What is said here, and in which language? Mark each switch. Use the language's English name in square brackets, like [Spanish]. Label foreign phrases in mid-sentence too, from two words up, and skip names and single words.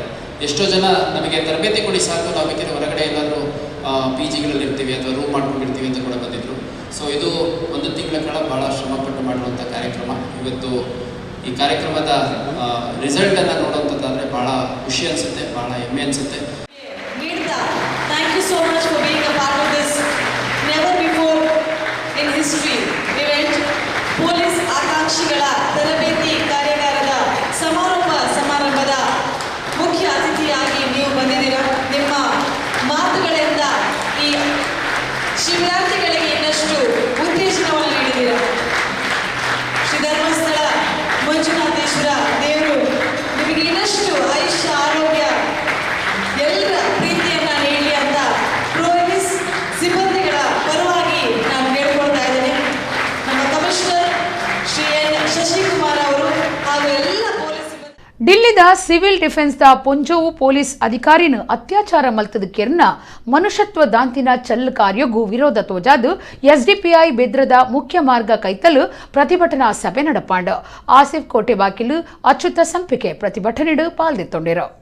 [Kannada] ಎಷ್ಟೋ ಜನ ನಮಗೆ ತರಬೇತಿ ಕೊಡಿ ಸಾಕು, ನಾವು ಬೇಕಿದ್ರೆ ಹೊರಗಡೆ ಎಲ್ಲಾದರೂ PGಗಳಲ್ಲಿ ಇರ್ತೀವಿ ಅಥವಾ ರೂಮ್ ಮಾಡ್ಕೊಂಡಿರ್ತೀವಿ ಅಂತ ಕೂಡ ಬಂದಿದ್ದರು. ಸೊ ಇದು 1 ತಿಂಗಳ ಕಾಲ ಭಾಳ ಶ್ರಮಪಟ್ಟು ಮಾಡುವಂಥ ಕಾರ್ಯಕ್ರಮ. ಇವತ್ತು ಈ ಕಾರ್ಯಕ್ರಮದ ರಿಸಲ್ಟನ್ನು ನೋಡುವಂಥದ್ದಾದರೆ ಭಾಳ ಖುಷಿ ಅನಿಸುತ್ತೆ, ಭಾಳ ಹೆಮ್ಮೆ ಅನಿಸುತ್ತೆ. [English] Thank you so much for being a part of this never before in history event. [Kannada] ಪೊಲೀಸ್ ಆಕಾಂಕ್ಷಿಗಳ ತರಬೇತಿ ಕಾರ್ಯಾಗಾರದ ಸಮಾರಂಭದ ಮುಖ್ಯ ಅತಿಥಿಯಾಗಿ ನೀವು ಬಂದಿದ್ದೀರಾ. ನಿಮ್ಮ ಮಾತುಗಳಿಂದ ಈ ಶಿಬಿರಾರ್ಥಿಗಳಿಗೆ ಇನ್ನಷ್ಟು ಉತ್ತೇಜನವನ್ನು ನೀಡಿದ್ದೀರಾ. ಶ್ರೀ ಧರ್ಮಸ್ಥಳ ಮಂಜುನಾಥೇಶ್ವರ ದೇವರು ನಿಮಗೆ ಇನ್ನಷ್ಟು ಆಯುಷ್ಯ, ಆರೋಗ್ಯ, ಎಲ್ಲರ ಪ್ರೀತಿಯನ್ನ ನೀಡಲಿ ಅಂತ ಪೊಲೀಸ್ ಸಿಬ್ಬಂದಿಗಳ ಪರವಾಗಿ ನಾನು ಕೇಳಿಕೊಳ್ತಾ ಇದ್ದೇನೆ. ನಮ್ಮ ಕಮಿಷನರ್ ಶ್ರೀ ಎನ್ ಶಶಿಕುಮಾರ್ ಅವರು ಹಾಗೂ ಎಲ್ಲ ಪೊಲೀಸ್ ಸಿಬ್ಬಂದಿ. [Tulu] ಡಿಲ್ಲಿದ ಸಿವಿಲ್ ಡಿಫೆನ್ಸ್ ದ ಪೊಂಜೋವು ಪೊಲೀಸ್ ಅಧಿಕಾರಿನ ಅತ್ಯಾಚಾರ ಮಲ್ತದ ಕೆರ್ನ ಮನುಷ್ಯತ್ವ ದಾಂತಿನ ಚಲ್ ಕಾರ್ಯಗೂ ವಿರೋಧ ತೋಜಾದು ಎಸ್ಡಿಪಿಐ ಬೆದ್ರದ ಮುಖ್ಯ ಮಾರ್ಗ ಕೈತಲು ಪ್ರತಿಭಟನಾ ಸಭೆ ನಡಪಾಂಡು. ಆಸಿಫ್ ಕೋಟೆ ಬಾಕಿಲು ಅಚ್ಯುತ ಸಂಪಿಕೆ ಪ್ರತಿಭಟನೆಡು ಪಾಲ್ಗೊಂಡಿರೋ.